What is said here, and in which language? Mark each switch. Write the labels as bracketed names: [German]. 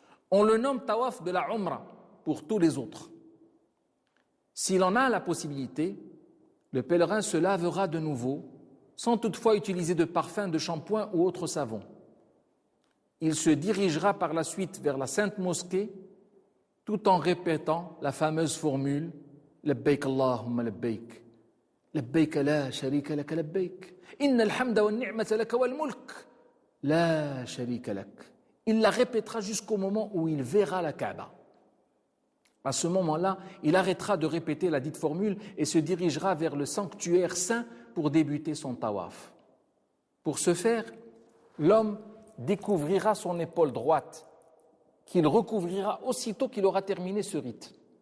[French] On le nomme tawaf de la Umrah pour tous les autres. S'il en a la possibilité, le pèlerin se lavera de nouveau, sans toutefois utiliser de parfum, de shampoing ou autre savon. Il se dirigera par la suite vers la sainte mosquée, tout en répétant la fameuse formule « Labbaik Allahumma labbaik ». [Arabic] لبيك لا شريك لك لبيك إن الحمد والنعمة لك والملك لا شريك لك. [French] Il la répétera jusqu'au moment où il verra la Kaaba. À ce moment-là, il arrêtera de répéter la dite formule et se dirigera vers le sanctuaire saint pour débuter son tawaf. Pour ce faire, l'homme découvrira son épaule droite, qu'il recouvrira aussitôt qu'il aura terminé ce rite.